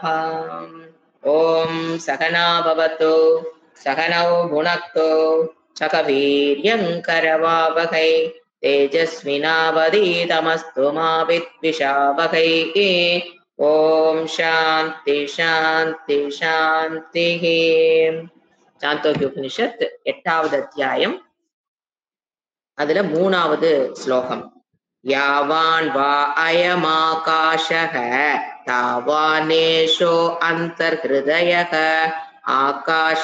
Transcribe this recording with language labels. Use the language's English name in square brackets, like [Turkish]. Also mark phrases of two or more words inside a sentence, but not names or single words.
[Sanskrit] ॐ सहना भवतु सहनौ भुनक्तु सह वीर्यं करवावहै तेजस्विनावधीतमस्तु मा विद्विषावहै। ॐ शान्ति शान्ति शान्तिः। [Tamil] சாந்தோக்கியோபனிஷத் 8வது அத்தியாயம், அதுல 3வது ஸ்லோகம். [Sanskrit] यावान् वा अयमाकाशः तावानेषः अन्तर्हृदयः आकाशः